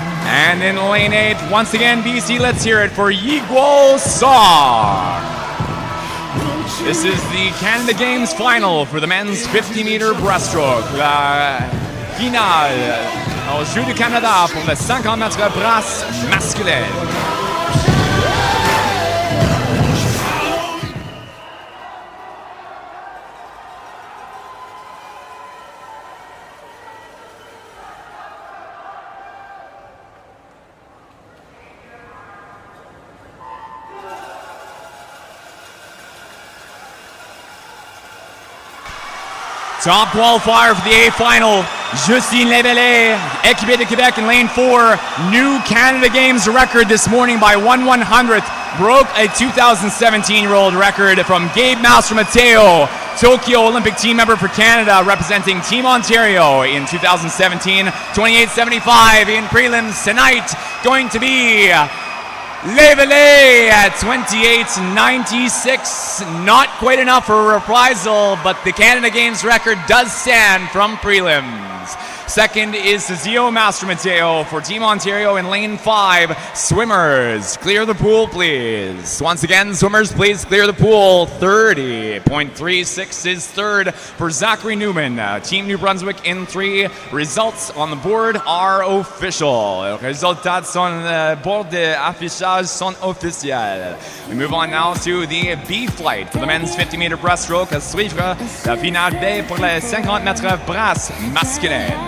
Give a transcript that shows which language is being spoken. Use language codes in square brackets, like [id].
[en] And in lane 8, once again, BC, let's hear it for Yiguo Song. This is the Canada Games final for the men's 50-meter breaststroke. [fr] La finale aux Jeux du Canada pour le 50 mètres brasse masculin. [en] Top qualifier for the A final, Justine Lévelé, [fr] équipé de Québec [en] in lane 4. New Canada Games record this morning by 1/100th. Broke a 2017-year-old record from Gabe Mastro Mateo, Tokyo Olympic team member for Canada, representing Team Ontario in 2017. 28.75 in prelims tonight, going to be Lévelé at 28.96. Not quite enough for a reprisal, but the Canada Games record does stand from prelims. Second is Zio Mastro Mateo for Team Ontario in lane 5. Swimmers, clear the pool, please. Once again, swimmers, please clear the pool. 30.36 is third for Zachary Newman. Team New Brunswick in 3. Results on the board are official. [fr] Les résultats sur le board d'affichage sont officiels. [en] We move on now to the B flight for the men's 50-meter breaststroke. [fr] À suivre la finale B pour les 50 mètres brasse masculin.